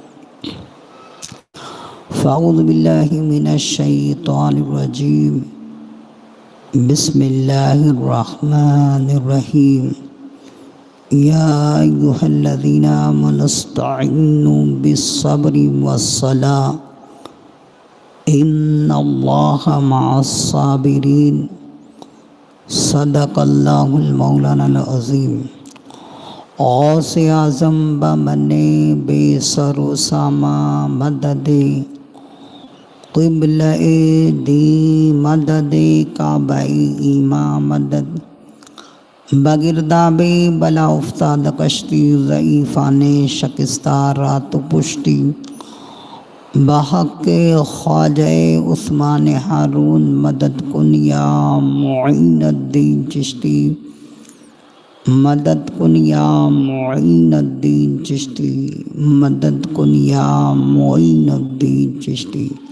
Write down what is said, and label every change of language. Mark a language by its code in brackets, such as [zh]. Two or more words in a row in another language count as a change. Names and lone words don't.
[ar] فاعوذ باللہ من الشیطان الرجیم، بسم اللہ الرحمن الرحیم، یا ایہا الذین آمنوا استعینوا بالصبر والصلاۃ ان اللہ مع الصابرین، صدق اللہ المولانا العظیم۔ [fa] غوث اعظم بمن بے سر و ساما مدد، قبلہ دی مدد، کعبہ ایمان مدد، بگرداب بلا افتاد کشتی، ضعیفان شکستہ رات پشتی، بحق خواجہ عثمان ہارون مدد کن یا معین الدین چشتی، مدد کن یا معین الدین چشتی، مدد کن یا معین الدین چشتی۔